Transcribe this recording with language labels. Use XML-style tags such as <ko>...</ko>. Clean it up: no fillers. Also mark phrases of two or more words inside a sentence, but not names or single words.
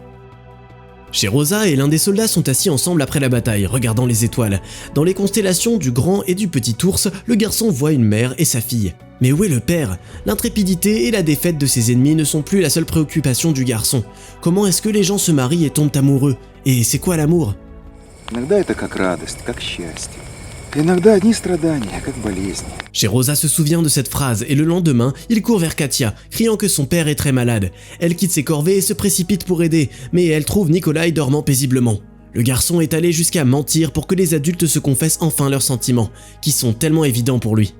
<fr>Sheroza et l'un des soldats sont assis ensemble après la bataille, regardant les étoiles. Dans les constellations du grand et du petit ours, le garçon voit une mère et sa fille. Mais où est le père? L'intrépidité et la défaite de ses ennemis ne sont plus la seule préoccupation du garçon. Comment est-ce que les gens se marient et tombent amoureux? Et c'est quoi l'amour?</fr> <ru>Иногда это как радость, как счастье. Иногда одни страдания, как болезни.</ru> <fr>Sheroza se souvient de cette phrase et le lendemain, il court vers Katia, criant que son père est très malade. Elle quitte ses corvées et se précipite pour aider, mais elle trouve Nikolai dormant paisiblement. Le garçon est allé jusqu'à mentir pour que les adultes se confessent enfin leurs sentiments, qui sont tellement évidents pour lui.</fr>